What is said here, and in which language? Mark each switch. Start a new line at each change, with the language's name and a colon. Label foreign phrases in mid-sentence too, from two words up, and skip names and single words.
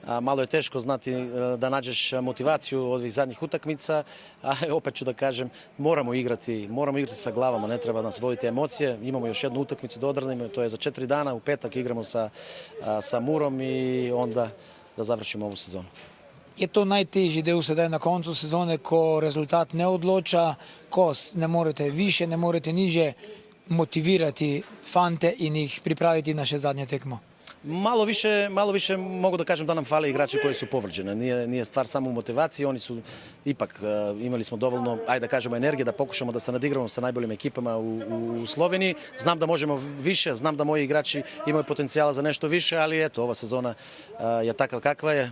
Serbian: Malo je teško znati da nađeš motivaciju motivaciju od ovih zadnjih utakmica, a opet ću da kažem, moramo igrati sa glavama, ne treba nas voditi emocije. Imamo još jednu utakmicu da odradimo, to je za 4 dana, u petak igramo sa Murom i onda da završimo ovu sezonu.
Slovenian: Je to najtežji del sedaj na koncu sezone, ko rezultat ne odloča, ko ne morete više, ne morete niže motivirati fante in jih pripraviti na še zadnje tekmo?
Serbian: Malo više mogu da kažem da nam fale igrači koji su povređeni. Nije stvar samo u motivaciji, oni su ipak, imali smo dovoljno, ajde da kažemo, energije da pokušamo da se nadigramo sa najboljim ekipama u Sloveniji. Znam da možemo više, znam da moji igrači imaju potencijala za nešto više, ali eto, ova sezona je takva kakva je.